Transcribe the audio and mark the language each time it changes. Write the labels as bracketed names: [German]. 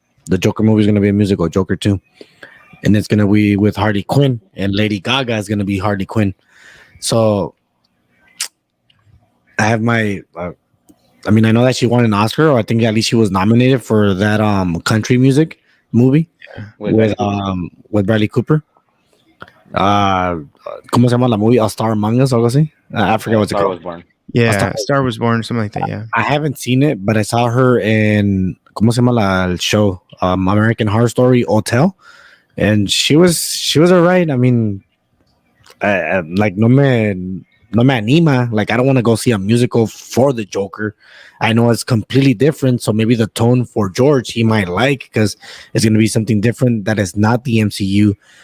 [English] The Joker movie is gonna be a musical, Joker 2, and it's gonna be with Harley Quinn, and Lady Gaga is gonna be Harley Quinn. So I have my. I mean, I know that she won an Oscar, or I think at least she was nominated for that country music movie with Bradley Cooper. [Spanish] ¿Cómo se llama la movie? A Star Among Us, algo así. [English] I forget what's it Star called. was born. Yeah, Star was born, something like that. Yeah, I haven't seen it, but I saw her in [Spanish] ¿cómo se llama el show? [English] American Horror Story Hotel, and she was alright. I mean, like [Spanish] no me anima. [English] Like I don't want to go see a musical for the Joker. I know it's completely different, so maybe the tone for George he might like, because it's gonna be something different that is not the MCU.